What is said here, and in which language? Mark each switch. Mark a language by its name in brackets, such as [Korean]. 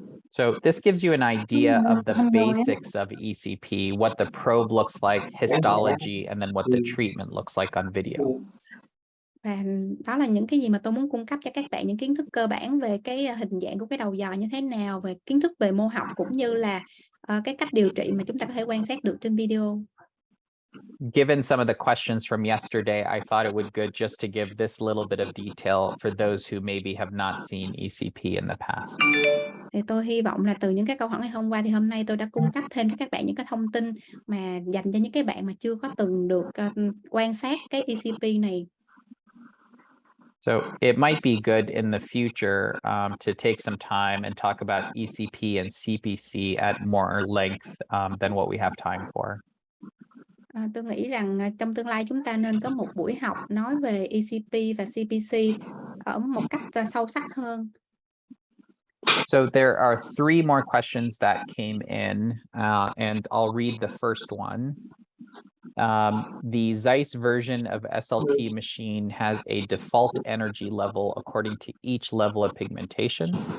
[English] So this gives you an idea of the basics of ECP, what the probe looks like, histology, and then what the treatment looks like on video. [Vietnamese] Và đó là những cái gì mà tôi muốn cung cấp cho các bạn, những kiến thức cơ bản về cái hình dạng của cái đầu dò như thế nào, về kiến thức về mô học cũng như là cái cách điều trị mà chúng ta có thể quan sát được trên video. [English] Given some of the questions from yesterday, I thought it would good just to give this little bit of detail for those who maybe have not seen ECP in the past. [Vietnamese] Thì tôi hy vọng là từ những cái câu hỏi ngày hôm qua thì hôm nay tôi đã cung cấp thêm cho các bạn những cái thông tin mà dành cho những cái bạn mà chưa có từng được quan sát cái ECP này. [English] So it might be good in the future to take some time and talk about ECP and CPC at more length than what we have time for. [Vietnamese] Tôi nghĩ rằng trong tương lai chúng ta nên có một buổi học nói về ECP và CPC ở một cách sâu sắc hơn. [English] So there are 3 more questions that came in, and I'll read the first one. The Zeiss version of SLT machine has a default energy level according to each level of pigmentation.